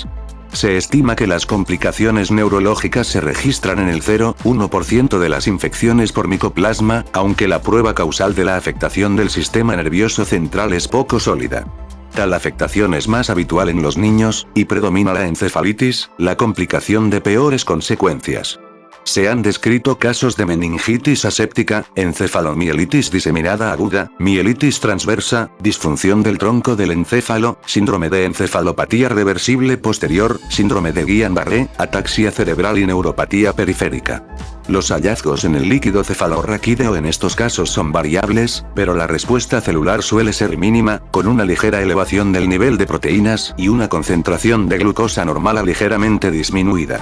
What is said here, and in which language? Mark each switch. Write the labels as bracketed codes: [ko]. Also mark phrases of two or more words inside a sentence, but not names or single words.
[es] Se estima que las complicaciones neurológicas se registran en el 0,1% de las infecciones por micoplasma, aunque la prueba causal de la afectación del sistema nervioso central es poco sólida. Tal afectación es más habitual en los niños, y predomina la encefalitis, la complicación de peores consecuencias. Se han descrito casos de meningitis aséptica, encefalomielitis diseminada aguda, mielitis transversa, disfunción del tronco del encéfalo, síndrome de encefalopatía reversible posterior, síndrome de Guillain-Barré, ataxia cerebral y neuropatía periférica. Los hallazgos en el líquido cefalorraquídeo en estos casos son variables, pero la respuesta celular suele ser mínima, con una ligera elevación del nivel de proteínas y una concentración de glucosa normal a ligeramente disminuida.